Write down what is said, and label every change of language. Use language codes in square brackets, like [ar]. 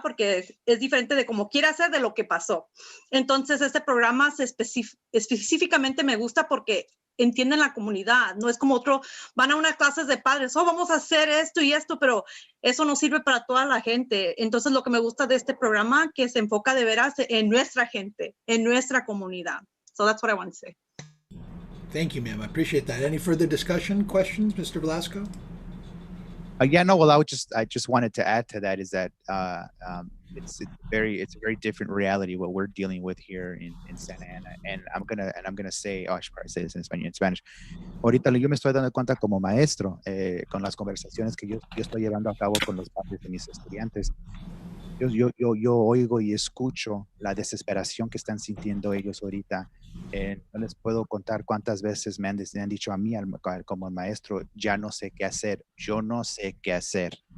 [es] Porque es diferente de cómo quiere hacer de lo que pasó. Entonces, este programa específicamente me gusta porque entienden la comunidad. No es como otro, van a unas clases de padres, vamos a hacer esto y esto, pero eso no sirve para toda la gente. Entonces, lo que me gusta de este programa que se enfoca de veras en nuestra gente, en nuestra comunidad. [en] So that's what I want to say. Thank you, ma'am. I appreciate that. Any further discussion, questions, Mr. Velasco? Yeah, no. Well, I just wanted to add to that is that it's a very different reality what we're dealing with here in Santa Ana, and I'm gonna say, I should probably say this in Spanish. [es] Ahorita yo me estoy dando cuenta como maestro con las conversaciones que yo estoy llevando a cabo con los padres de mis estudiantes. Yo oigo y escucho la desesperación que están sintiendo ellos ahorita. No les puedo contar cuántas veces me han dicho a mí como maestro, ya no sé qué hacer, yo no sé qué hacer.